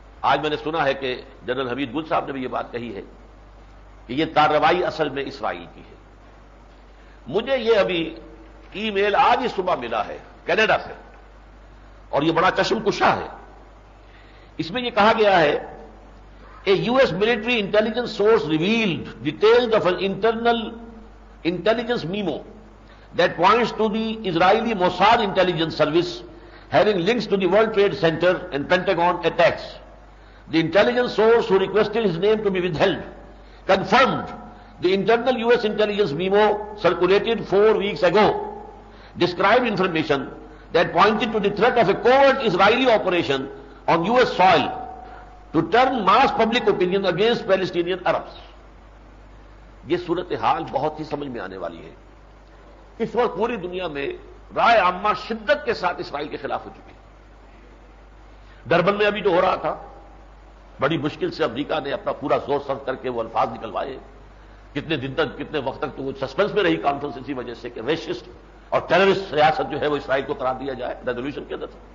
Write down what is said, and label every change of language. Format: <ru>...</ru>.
<ur>آج میں نے سنا ہے کہ جنرل حمید گل صاحب نے بھی یہ بات کہی ہے کہ یہ کارروائی اصل میں اسرائیل کی ہے۔ مجھے یہ ابھی ای میل آج ہی صبح ملا ہے کینیڈا سے، اور یہ بڑا چشم کشا ہے۔ اس میں یہ کہا گیا ہے</ur> <en>A US military intelligence source revealed details of an internal intelligence memo that points to the Israeli Mossad intelligence service having links to the World Trade Center and Pentagon attacks. The intelligence source, who requested his name to be withheld, confirmed the internal US intelligence memo circulated 4 weeks ago described information that pointed to the threat of a covert Israeli operation on US soil to turn mass public opinion against Palestinian Arabs.</en> <ur>یہ صورتحال بہت ہی سمجھ میں آنے والی ہے۔ اس وقت پوری دنیا میں رائے عامہ شدت کے ساتھ اسرائیل کے خلاف ہو چکی ہے۔ ڈربن میں ابھی جو ہو رہا تھا، بڑی مشکل سے امریکہ نے اپنا پورا زور صرف کر کے وہ الفاظ نکلوائے، کتنے دن تک، کتنے وقت تک تو وہ سسپینس میں رہی کانفرنس اسی وجہ سے کہ ریشسٹ اور ٹیررسٹ ریاست جو ہے وہ اسرائیل کو قرار دیا جائے ریزولوشن کے اندر۔</ur>